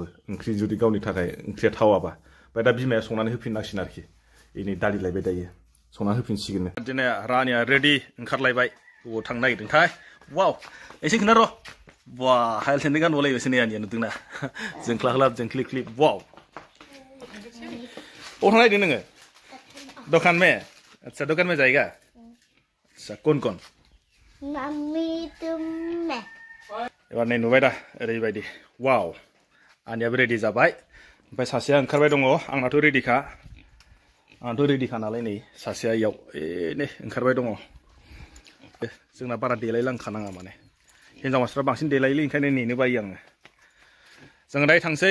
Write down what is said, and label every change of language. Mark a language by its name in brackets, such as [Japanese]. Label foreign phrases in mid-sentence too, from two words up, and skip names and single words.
[Bodo] ओंख्रि जुदि गावनि थाखाय ओंख्रिया थावाबा ओमफ्राय दा बिमाया संनानै होफिननांसिगोन आरोखि एनै दालि लायबाय दायो संनानै होफिनसिगोन दिनै रानिया रेडि ओंखारलायबाय बबाव थांनो नागिरदोंथाय वाव एसे खोन्था र' बा हायल सेन्देल गानबावलायबायसो नै आंनिया नुदोंना जोंख्लाख्लाब जोंख्लिब क्लिब वाव बबाव थांनो नागिरदों नोङो [Hindi] दखान में अच्छा दखान में जाएगा अच्छा कौन कौन मम्मी तुम मैं [Bodo] एबार नै नुबाय दा ओरैबायदि वाव आंनियाबो रेडि जाबाय ओमफ्राय सासेया ओंखारबाय दङ आंनाथ' रेडिखा नालाय नै सासेया इयाव नै ओंखारबाय दङ जोंना बारा देलायलांखानाङा माने हिनजाव मानसिफ्रा बांसिन देलायोलै ओंखायनो नेनो बायो आङो जोङो दायो थांसै